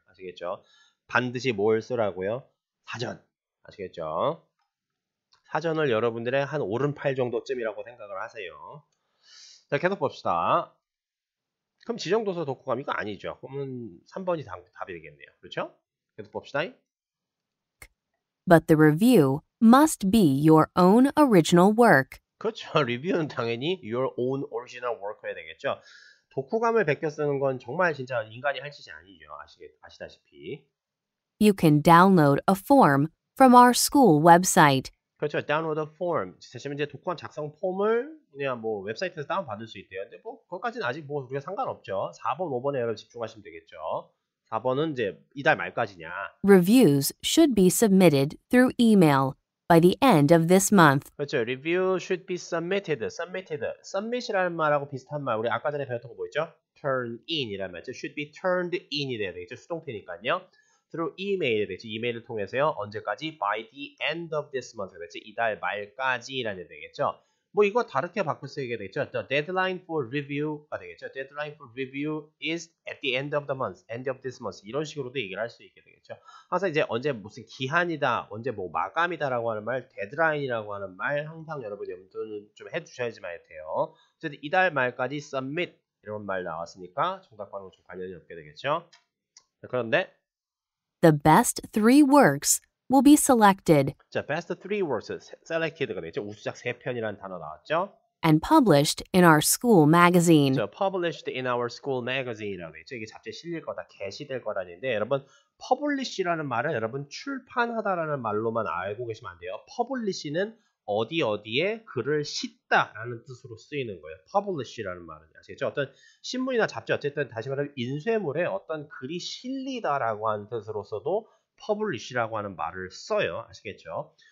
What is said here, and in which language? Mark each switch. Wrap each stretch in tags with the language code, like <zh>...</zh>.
<ko>아시겠죠? 반드시 뭘 쓰라고요? 사전. 아시겠죠? 사전을 여러분들의 한 오른팔 정도쯤이라고 생각을 하세요. 자, 계속 봅시다. 그럼 지정도서 독후감 이거 아니죠. 그러면 3번이 답이 되겠네요. 그렇죠? 계속 봅시다.</ko> <en>But the review must be your own original work.</en> <ko>그렇죠. 리뷰는 당연히</ko> <en>your own original work</en> <ko>여야 되겠죠. 독후감을 베껴 쓰는 건 정말 진짜 인간이 할 짓이 아니죠. 아시다시피.</ko> <en>You can download a form from our school website.</en> <ko>그렇죠. 다운로드 폼. 사실 이제 독후감 작성 폼을 그냥 뭐 웹사이트에서 다운받을 수 있대요. 근데 뭐 그것까지는 아직 뭐 우리가 상관없죠. 4번, 5번에 여러분 집중하시면 되겠죠. 4번은 이제 이달 말까지냐.</ko> <en>Reviews should be submitted through email by the end of this month.</en> <ko>그렇죠.</ko> <en>Review should be submitted.</en> <ko>Submit이라는 말하고 비슷한 말. 우리 아까 전에 배웠던 거 뭐였죠? Turn in이라는 말이죠. Should be turned in이 돼야 되겠죠. 수동태니까요. through email 되겠죠. 이메일을 통해서요. 언제까지?</ko> <en>By the end of this month 되겠죠.</en> <ko>이달 말까지라는 되겠죠. 뭐 이거 다르게 바꿀 수 있게 되겠죠.</ko> <en>The deadline for review가 되겠죠. Deadline for review is at the end of the month, end of this month.</en> <ko>이런 식으로도 얘기를 할 수 있게 되겠죠. 항상 이제 언제 무슨 기한이다, 언제 뭐 마감이다라고 하는 말, 데드라인이라고 하는 말 항상 여러분이 염두는 좀 해두셔야지만 돼요. 어쨌든 이달 말까지 submit 이런 말 나왔으니까 정답과는 좀 관련이 없게 되겠죠. 그런데</ko> <en>The best 3 works will be selected</en> <ko>자,</ko> <en>best 3 works selected</en> <ko>가 되겠죠. 우수작 3편이라는 단어 나왔죠.</ko> <en>and published in our school magazine. 자, published in our school magazine이라고 되겠죠.</en> <ko>이게 잡지에 실릴 거다, 게시될 거라는데 여러분 publish라는 말은 여러분 출판하다라는 말로만 알고 계시면 안 돼요. publish는 어디에 글을 싣다라는 뜻으로 쓰이는 거예요. publish라는 말은 아시겠죠? 어떤 신문이나 잡지 어쨌든 다시 말하면 인쇄물에 어떤 글이 실리다라고 하는 뜻으로서도 publish라고 하는 말을 써요. 아시겠죠?</ko>